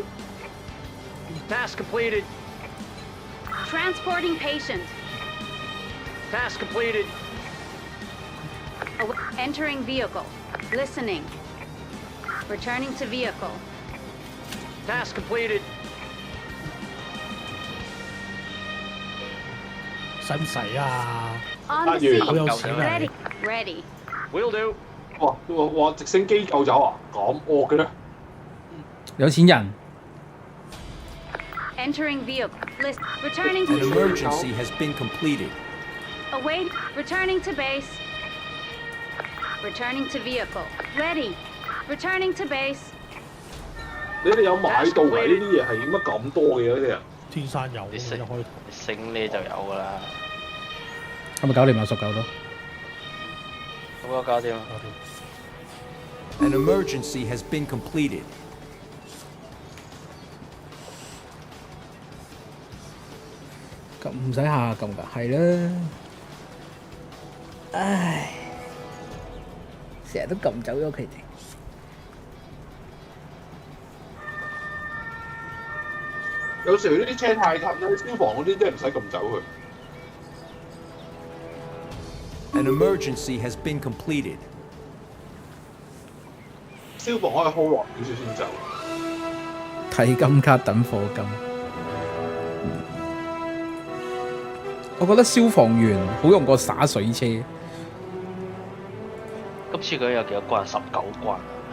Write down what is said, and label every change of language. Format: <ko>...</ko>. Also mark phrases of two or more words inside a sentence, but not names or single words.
<en>Task completed. Transporting patient. Task completed. Entering vehicle. Listening. Returning to vehicle. Task completed.</en> <yue>使唔使啊？</yue> <en>On the</en> <yue>完</yue> <en>scene.</en> <yue>好有錢啊！</yue> <en>Ready. Ready. Will do.</en> <yue>哇！直升機救走啊？咁惡嘅咧？有錢人。</yue> <en>Entering vehicle. Returning An to emergency has been completed. await. Returning to base. Returning to vehicle. Ready. Returning to base.</en> <yue>你哋有買到㗎？呢啲嘢係點解咁多嘅呢啲人？天山有你升一開你升呢就有㗎啦。係咪搞掂啊？19都。咁我搞掂。</yue> <en>An emergency has been completed.</en> <yue>咁唔使下撳㗎，係啦。唉，成日都撳走咗佢哋。有時呢啲車太近咧，消防嗰啲真係唔使咁走佢。</yue> <en>An emergency has been completed.</en> <yue>消防可以 hold 落少少先走。睇金卡等貨金。我覺得消防員好用過灑水車。今次佢有幾多關？19關啊！</yue>